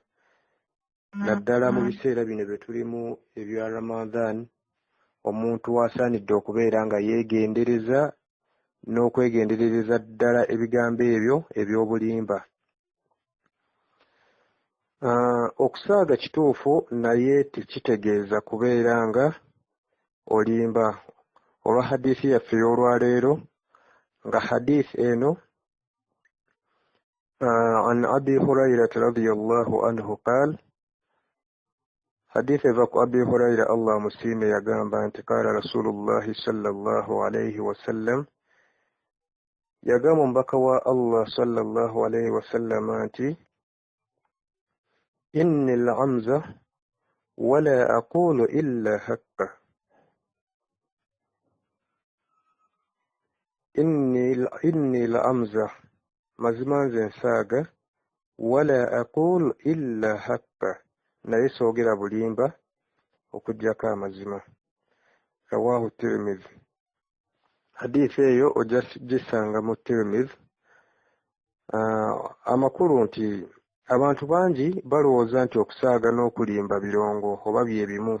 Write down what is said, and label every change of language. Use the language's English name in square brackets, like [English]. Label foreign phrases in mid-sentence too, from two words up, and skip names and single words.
[Ganda] Naddala mu biseera bino bye tulimu ebya Ramadan, omuntu asaanidde okubeera nga yeegendereza n'okwegenderereza ddala ebigambo ebyo eby'obulimba. Okusaaga kituufu naye tekitegeeza kubeera nga olimba. Olwa hadithi yaffe y'olwaleero nga hadithi eno [Arabic] عن أبي هريرة رضي الله عنه قال, [Ganda] hadithi eva ku Abi Hurayra Allah amusiime yagamba nti [Arabic] قال رسول الله صلى الله عليه وسلم, [Ganda] yagamba omubaka wa Allah [Arabic] صلى الله عليه وسلم [Ganda] nti [Arabic] إني لأمزح ولا أقول إلا حقا. إني لأمزح, [Ganda] mazima nze nsaaga, [Arabic] ولا أقول إلا حقا, [Ganda] naye soogera bulimba okuggyako amazima. [Arabic] رواه الترمذي. [Ganda] Hadithi eyo ojja gisanga mu Tirmidhi. Amakulu nti abantu bangi balowooza nti okusaaga n'okulimba birongo oba bye bimu.